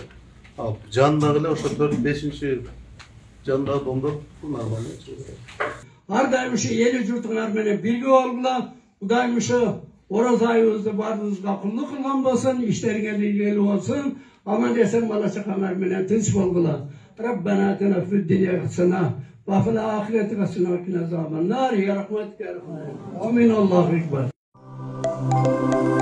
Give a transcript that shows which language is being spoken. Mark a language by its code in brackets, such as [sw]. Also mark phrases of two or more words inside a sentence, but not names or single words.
[ky] Ал жанындагы эле ошо 4-5 жандагы домдор нормально. Ар дайым ушу эл журтуңар менен бирге болгула. Кудайым ушу Ороз айыбызды баарыбызга кулдук кылган болсун, иштериңер ийгилүү болсун. Аман эсен бала чакаңар менен тынч болгула. [ar] ربنا آتنا في الدنيا حسنة وفي الآخرة حسنة وقنا عذاب النار. يا رحمتك يا رحمن آمين الله أكبر.